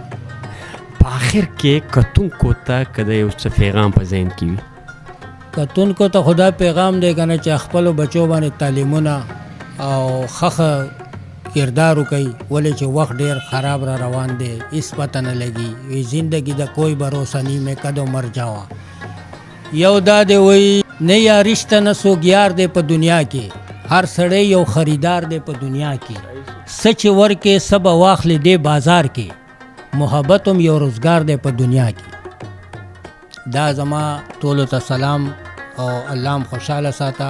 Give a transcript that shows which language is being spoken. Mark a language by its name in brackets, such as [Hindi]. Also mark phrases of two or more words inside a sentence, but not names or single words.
[Pashto] په آخر کې کتونکو ته که د یو څه پیغام په ذهن کې وي؟ کتونکو ته خدا پیغام دی که نه چې خپلو بچو باندې تعلیمونه او ښه کردار وکړي، ولې چې وخت ډېر خراب را روان دی، هېڅ پته نه لګي. [Punjabi] زندگی د کوئی بھروسہ نہیں میں کدو مر جاواں. [Pashto] یو دا دی وایي نه یا رشته نه څوک یار دی په دنیا کې، هر سړی یو خریدار دی په دنیا کې. څه چې ورکې څه به واخلې دې بازار کې، محبت هم یو روزګار دی په دنیا کې. دا زما ټولو ته سلام او الله هم خوشحاله ساته.